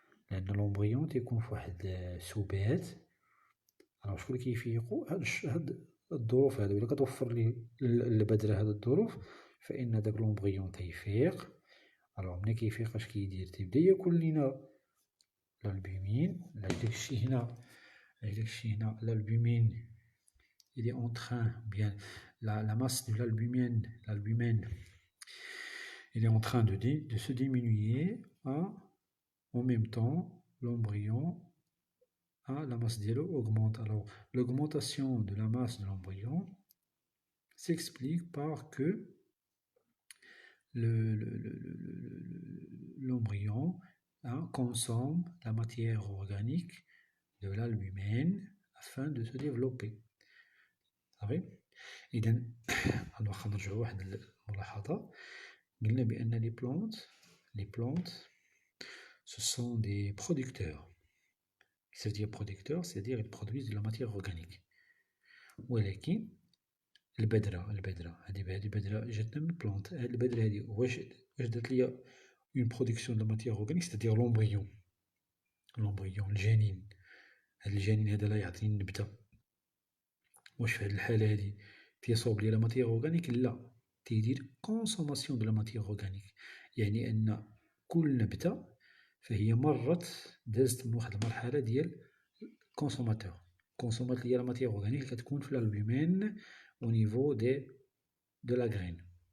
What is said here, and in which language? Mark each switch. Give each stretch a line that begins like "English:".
Arabic: L'embryon تيكون في واحد سبات. alors شكون اللي كيفيقو هاد الظروف هادو. إلا كتوفر ليه البذرة هاد الظروف فإن داك لومبريون تيفيق. alors ملي كيفيق اش كيدير؟ تيبدا ياكل لينا l'albumine. داكشي هنا
French: l'albumine il est en train, bien la masse de l'albumine il est en train de se diminuer en même temps l'embryon, la masse diallo augmente. Alors, l'augmentation de la masse de l'embryon s'explique par que l'embryon consomme la matière organique de l'albumène afin de se développer.
Arabic: صافي إذا غنوخا نرجعو واحد الملاحظة. قلنا بأن
French: les plantes ce sont des producteurs. Ça veut dire producteurs, c'est-à-dire ils produisent de la matière organique.
Arabic: ولكن البذرة هذه البذرة جاتنا من البلانت. هاد البذرة هادي واش دات ليا
French: une production de matière organique, c'est-à-dire l'embryon
Arabic: الجنين. هاد الجنين هذا لا يعطيني النبتة. واش في هاد الحالة هادي تيصوب لي لا ماتيغ أورغانيك؟ لا، تيدير كونسوماسيون دو لا ماتيغ أورغانيك، يعني أن كل نبتة فهي مرت دازت من واحد المرحلة ديال كونسوماتور، كونسومات ليا لا ماتيغ أورغانيك اللي كتكون في الألبومين أو نيفو
French: de la graine.